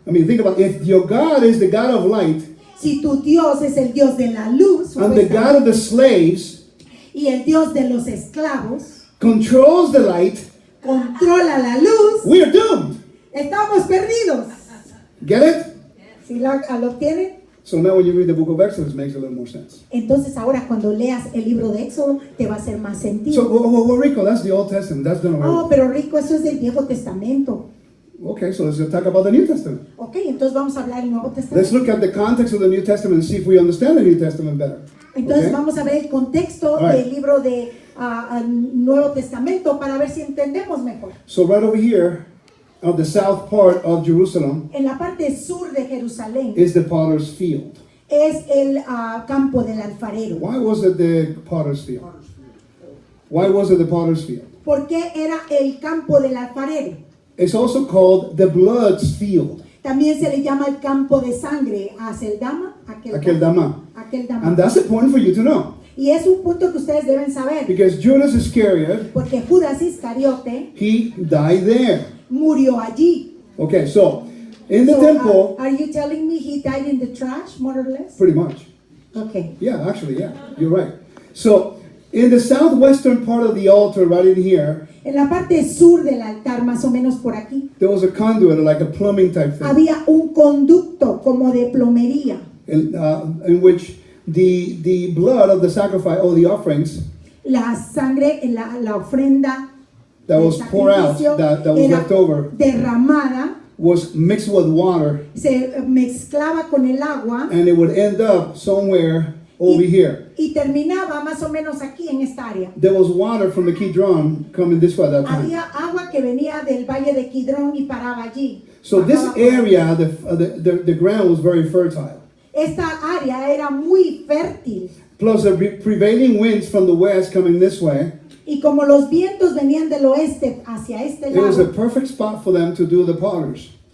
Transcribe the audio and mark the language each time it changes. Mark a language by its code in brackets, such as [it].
[en] I mean, think about if your God is the God of light [es] Si tu Dios es el Dios de la luz [en] and the God of the slaves [es] y el Dios de los esclavos [en] controls the light, [es] controla la luz, [en] we are doomed. [es] estamos perdidos. [en] Get it? [es] ¿Sí lo tienen? [en] So now when you read the book of Exodus, it makes a little more sense. [es] Entonces ahora cuando leas el libro de Éxodo te va a hacer más [en] So, [es] sentido. [en] well, Rico, that's the Old Testament. That's done Oh, already. [es] pero Rico, eso es del Viejo Testamento. [en] Okay, so let's talk about the New Testament. [es] Ok, entonces vamos a hablar del Nuevo [en] Let's [es] Testamento. [en] look at the context of the New Testament and see if we understand the New Testament better. [es] Entonces [en] Okay? [es] vamos a ver el contexto [en] All right. [es] del libro de Nuevo Testamento para ver si entendemos mejor. [en] So right over here, of the south part of Jerusalem, [es] En la parte sur de Jerusalén [en] is the potter's field. [es] es el campo del alfarero. [en] Why was it the potter's field? Why was it the potter's field? [es] ¿Por qué era el campo del alfarero? [en] It's also called the blood's field. [es] También se le llama el campo de sangre a Aceldama, [en] Akeldama. [es] Akeldama. [en] And that's important for you to know. [es] Y es un punto que ustedes deben saber, [en] Because Judas Iscariot, [es] porque Judas Iscariote [en] he died there. [es] murió allí. [en] Okay, so in the So, temple, are you telling me he died in the trash, more or less? pretty much. Okay. Yeah, actually, yeah, you're right. So in the southwestern part of the altar, right in here, [es] En la parte sur del altar, más o menos por aquí, [en] there was a conduit, like a plumbing type thing, [es] había un conducto como de plomería, [en] in which the blood of the sacrifice or the offerings [es] la sangre, la ofrenda [en] that [es] del [en] was poured out, [es] sacrificio [en] that was [es] era [en] left over, [es] derramada, [en] was mixed with water, [es] se mezclaba con el agua [en] and it would end up somewhere over here. [es] y terminaba más o menos aquí en esta área. [en] There was water from the Kidron coming this way at that time. [es] Había agua que venía del valle de Kidrón y paraba allí. [en] So this [es] Bajaba por allí. [en] area, the ground was very fertile. [es] Esta área era muy fértil [en] Plus the prevailing winds from the west coming this way, [es] y como los vientos venían del oeste hacia este [en] it was a [es] lado, [en] perfect spot for them to do the potters.